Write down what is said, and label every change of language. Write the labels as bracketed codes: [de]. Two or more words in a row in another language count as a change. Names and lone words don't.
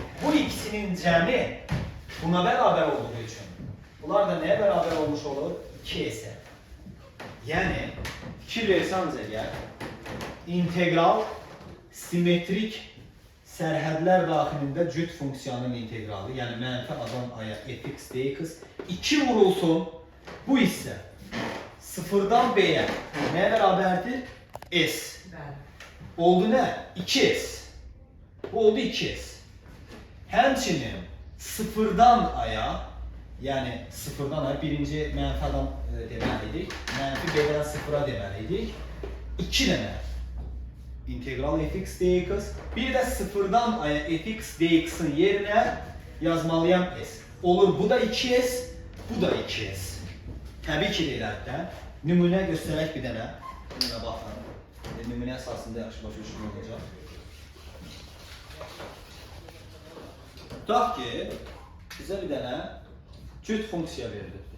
[az] Bu ikisinin cəmi buna bərabər olduğu üçün, bunlar da nəyə bərabər olmuş olur? 2S-ə. Yəni, fikir versəniz əgər, integral simetrik sərhədlər daxilində cüt funksiyanın integralı, yəni mənfi A'dan A'ya fx dx 2 vurulsun, bu hissə 0-dan B'yə nəyə bərabərdir? S. Oldu nə? 2S. Bu oldu 2S. Həmçinin 0-dan A'ya, yəni 0-dan A'ya birinci mənfi A'dan deməliydik, mənfi B'dən 0-a deməliydik. 2 dənə integral fx dx, bir də 0-dan A'ya fx dx'in yerinə yazmalıyam S. Olur, bu da 2S, bu da 2S. Təbii ki, deyilər, nümunə göstərək bir dənə. Nümunə baxın. Nümunə əsasında yaxşı başa düşmə olacaq. Tutaq ki, bizə bir dənə cüt funksiya verilibdir.